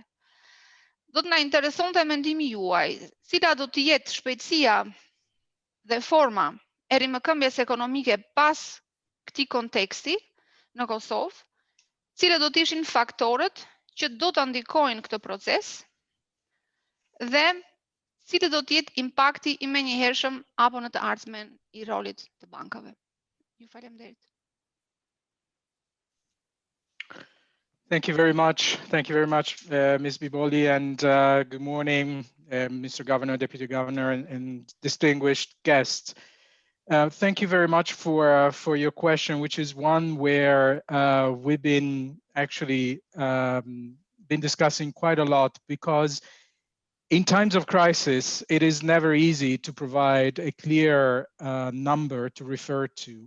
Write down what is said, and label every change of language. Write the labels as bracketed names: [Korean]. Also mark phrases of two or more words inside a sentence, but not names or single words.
[Albanian] Do të na interesonte mendimi juaj, cila do të jetë shpejtësia dhe forma e rimëkëmbjes ekonomike pas këtij konteksti në Kosovë, cilët do të ishin faktorët që do të ndikojnë këtë proces dhe cili do të jetë impakti i menjëhershëm apo në të ardhmen i rolit të bankave. Ju faleminderit. [English] Thank you very much. Thank you very much, Ms. Biboli, and good morning, Mr. Governor, Deputy Governor, and distinguished guests. Thank you very much for your question, which is one where we've been actually been discussing quite a lot, because in times of crisis, it is never easy to provide a clear number to refer to.